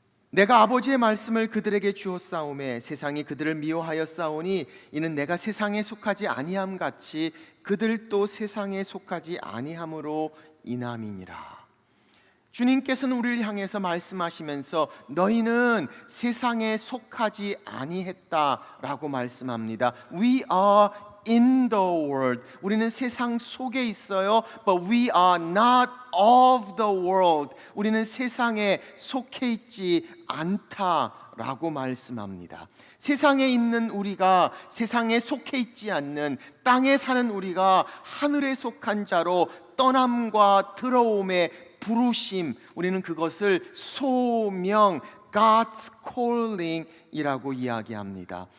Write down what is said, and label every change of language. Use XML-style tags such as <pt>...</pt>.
<ko>내가 아버지의 말씀을 그들에게 주었사오매 세상이 그들을 미워하였사오니 이는 내가 세상에 속하지 아니함 같이 그들도 세상에 속하지 아니함으로 인함이니라. 주님께서는 우리를 향해서 말씀하시면서 너희는 세상에 속하지 아니했다라고 말씀합니다.</ko> <en>We are in the world.</en> <ko>우리는 세상 속에 있어요.</ko> <en>But we are not of the world.</en> <ko>우리는 세상에 속해 있지 않다라고 말씀합니다. 세상에 있는 우리가 세상에 속해 있지 않는, 땅에 사는 우리가 하늘에 속한 자로 떠남과 들어옴의 부르심, 우리는 그것을 소명,</ko> <en>God's calling</en> <ko>이라고 이야기합니다.</ko>